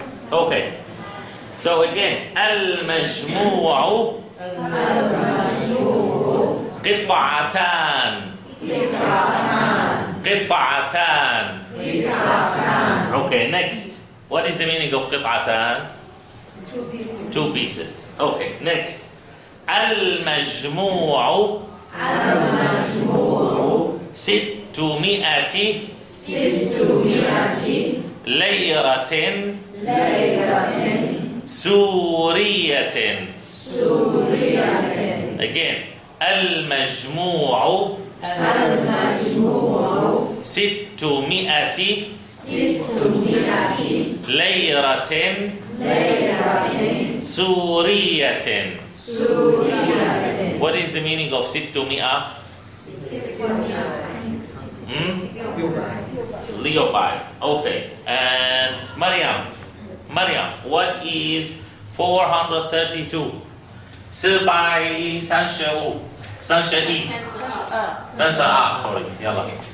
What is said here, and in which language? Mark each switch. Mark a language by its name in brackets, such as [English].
[English] Okay. So again, [Arabic] al-majmu'u qit'atan. [English] Qit'atan. Okay, next. What is the meaning of qit'atan? 2 pieces. 2 pieces. Okay, next. [Arabic] المجموع ستمائة ليرة سورية. [English] Again, [Arabic] المجموع ستمائة ليرة سورية. [English] What is the meaning of sittumi'ah? Leopard. Okay. And Maryam, what is 432? 432. 32. 32. Sorry. Yalla.